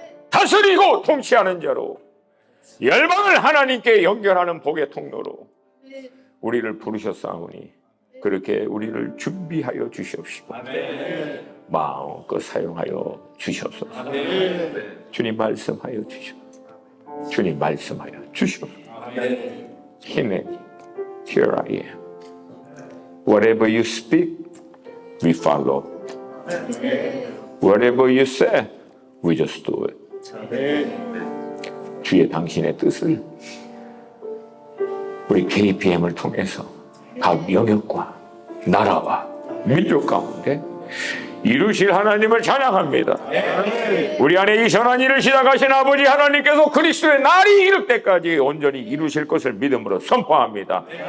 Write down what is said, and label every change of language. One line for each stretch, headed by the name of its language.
Korean: 다스리고 통치하는 자로 열방을 하나님께 연결하는 복의 통로로 우리를 부르셨사오니 그렇게 우리를 준비하여 주시옵시고 마음껏 사용하여 주시옵소서. 주님 말씀하여 주시옵소서. 주님 말씀하여 주시옵소서. 힘내니
English: Here I am. Whatever you speak, we follow. Whatever you say, we just do it.
Korean: 주의 당신의 뜻을 우리 KPM을 통해서 각 영역과 나라와 민족 가운데 이루실 하나님을 찬양합니다. 우리 안에 이 선한 일을 시작하신 아버지 하나님께서 그리스도의 날이 이를 때까지 온전히 이루실 것을 믿음으로 선포합니다.